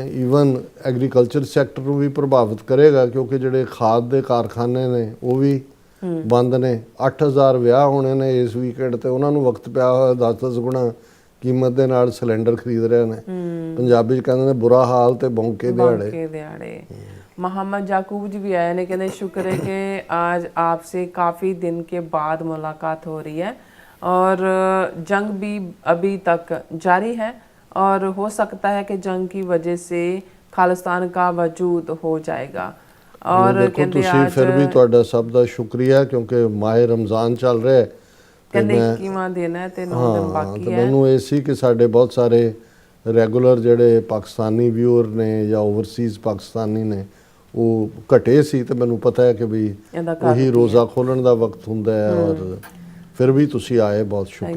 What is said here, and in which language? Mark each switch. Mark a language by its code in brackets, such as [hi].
[pa] Even agriculture sector ਨੂੰ ਵੀ ਪ੍ਰਭਾਵਿਤ ਕਰੇਗਾ, ਕਿਉਂਕਿ ਜਿਹੜੇ ਖਾਦ ਦੇ ਕਾਰਖਾਨੇ ਨੇ ਉਹ ਵੀ ਬੰਦ ਨੇ। 8000 ਵਿਆਹ ਹੋਣੇ ਨੇ ਇਸ ਵੀਕਐਂਡ ਤੇ, ਉਹਨਾਂ ਨੂੰ ਵਕਤ ਪਿਆ ਹੋਇਆ 10-10 ਗੁਣਾ ਕੀਮਤ ਦੇ ਨਾਲ ਸਿਲੰਡਰ ਖਰੀਦ ਰਹੇ ਨੇ। ਪੰਜਾਬੀ ਚ ਕਹਿੰਦੇ ਨੇ ਬੁਰਾ ਹਾਲ ਤੇ ਬੌਂਕੇ ਦਿਹਾੜੇ। [hi] मोहम्मद याकूब जी भी आए ने, कहते शुक्र है कि आज आपसे काफ़ी दिन के बाद मुलाकात हो रही है और जंग भी अभी तक जारी है और हो सकता है कि जंग की वजह से खालिस्तान का वजूद हो जाएगा। और कहते आज फिर भी [pa] ਤੁਹਾਡਾ ਸਭ ਦਾ ਸ਼ੁਕਰੀਆ, ਕਿਉਂਕਿ ਮਾਹ ਰਮਜ਼ਾਨ ਚੱਲ ਰਿਹਾ ਹੈ। ਕਹਿੰਦੇ 21ਵਾਂ ਦਿਨ ਹੈ ਤੇ 9 ਦਿਨ ਬਾਕੀ ਹੈ। ਮੈਨੂੰ ਇਹ ਸੀ ਕਿ ਸਾਡੇ ਬਹੁਤ ਸਾਰੇ ਰੈਗੂਲਰ ਜਿਹੜੇ ਪਾਕਿਸਤਾਨੀ ਵਿਊਅਰ ਨੇ ਜਾਂ ਓਵਰਸੀਜ਼ ਪਾਕਿਸਤਾਨੀ ਨੇ ਉਹ ਘਟੇ ਸੀ, ਤੇ ਮੈਨੂੰ ਪਤਾ ਹੈ ਕਿ ਵੀ ਉਹੀ ਰੋਜ਼ਾ ਖੋਲਣ ਦਾ ਵਕਤ ਹੁੰਦਾ ਹੈ, ਔਰ ਫਿਰ ਵੀ ਤੁਸੀਂ ਆਏ, ਬਹੁਤ ਸ਼ੁਕਰੀਆ।